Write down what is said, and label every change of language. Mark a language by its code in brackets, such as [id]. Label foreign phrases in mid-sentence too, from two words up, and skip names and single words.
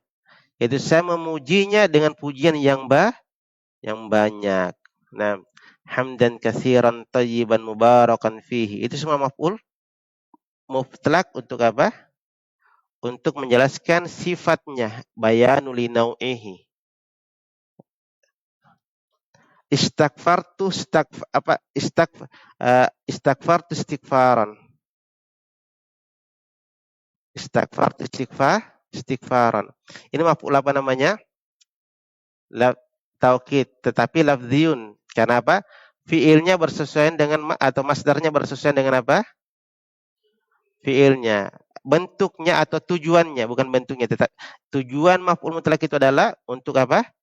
[id] Yaitu saya memujinya dengan pujian yang banyak. [ar] Nah, حمدا كثيرا طيبا مباركا فيه. [id] Itu semua maf'ul mutlak untuk apa? Untuk menjelaskan sifatnya, [ar] بيان لنوعه. استغفرت استغفرت استغفارا. [id] Istighfaran. Ini maf'ul apa namanya? Taukid, tetapi lafziun. Karena apa? Fiilnya bersesuaian dengan atau masdarnya bersesuaian dengan apa? Fiilnya. Bentuknya atau tujuannya, bukan bentuknya, tetapi tujuan maf'ul mutlak itu adalah untuk apa?